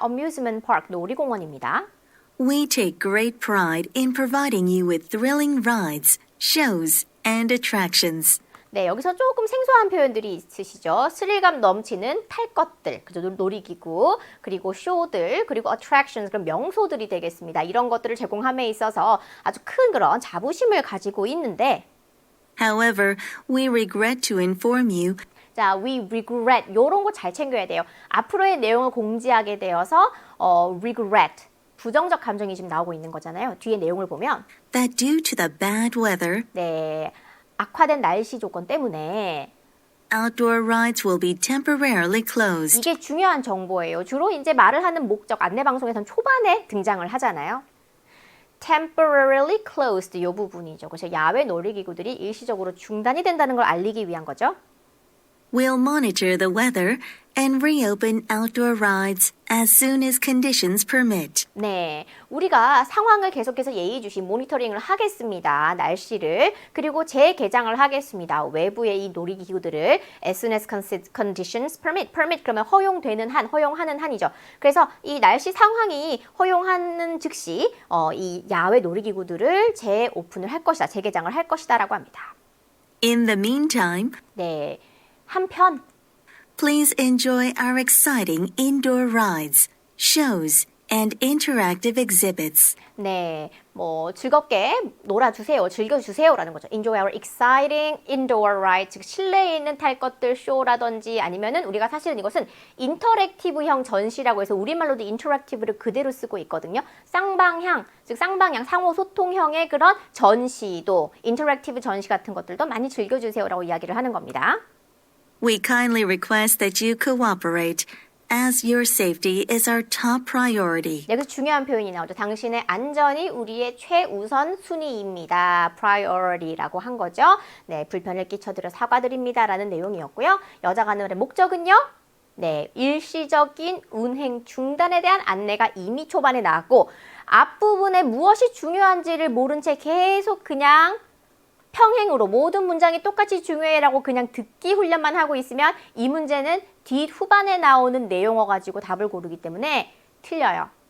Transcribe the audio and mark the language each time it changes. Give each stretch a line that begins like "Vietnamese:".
Korean: Amusement Park, 놀이공원입니다.
English: We take great pride in providing you with thrilling rides, shows, and attractions.
Korean: 네, 여기서 조금 생소한 표현들이 있으시죠. 스릴감 넘치는 탈 것들, 그죠? 놀이기구, 그리고 쇼들, 그리고 attractions, 그런 명소들이 되겠습니다. 이런 것들을 제공함에 있어서 아주 큰 그런 자부심을 가지고 있는데,
English: However, we regret to inform you
Korean: 자,
English: we regret,
Korean: 이런 거 잘 챙겨야 돼요. 앞으로의 내용을 공지하게 되어서 regret, 부정적 감정이 지금 나오고 있는 거잖아요. 뒤에 내용을 보면
English: that due to the bad weather,
Korean: 네, 악화된 날씨 조건 때문에
English: outdoor rides will be temporarily closed.
Korean: 이게 중요한 정보예요. 주로 이제 말을 하는 목적, 안내방송에서는 초반에 등장을 하잖아요.
English: temporarily closed
Korean: 이 부분이죠. 그래서 야외 놀이기구들이 일시적으로 중단이 된다는 걸 알리기 위한 거죠.
English: We'll monitor the weather and reopen outdoor rides as soon as conditions permit.
Korean: 네, 우리가 상황을 계속해서 예의주시 모니터링을 하겠습니다. 날씨를. 그리고 재개장을 하겠습니다. 외부의 이 놀이기구들을
English: as soon as conditions permit.
Korean: permit 그러면 허용되는 한, 허용하는 한이죠. 그래서 이 날씨 상황이 허용하는 즉시 이 야외 놀이기구들을 재오픈을 할 것이다. 재개장을 할 것이다 라고 합니다.
English: In the meantime,
Korean: 네, 한편
English: please enjoy our exciting indoor rides, shows, and interactive exhibits.
Korean: 네, 뭐 즐겁게 놀아주세요, 즐겨주세요라는 거죠.
English: Enjoy our exciting indoor ride,
Korean: 즉 실내에 있는 탈 것들 쇼라든지 아니면은 우리가 사실은 이것은 인터랙티브형 전시라고 해서 우리말로도 인터랙티브를 그대로 쓰고 있거든요. 쌍방향, 즉 쌍방향 상호 소통형의 그런 전시도 인터랙티브 전시 같은 것들도 많이 즐겨주세요라고 이야기를 하는 겁니다.
English: We kindly request that you cooperate, as your safety is our top priority.
Korean: 여기서 중요한 표현이 나오죠. 당신의 안전이 우리의 최우선 순위입니다. priority라고 한 거죠. 네, 불편을 끼쳐드려 사과드립니다라는 내용이었고요. 여자가 하는 말의 목적은요. 네, 일시적인 운행 중단에 대한 안내가 이미 초반에 나왔고 앞부분에 무엇이 중요한지를 모른 채 계속 그냥 평행으로 모든 문장이 똑같이 중요해라고 그냥 듣기 훈련만 하고 있으면 이 문제는 뒷후반에 나오는 내용어 가지고 답을 고르기 때문에 틀려요.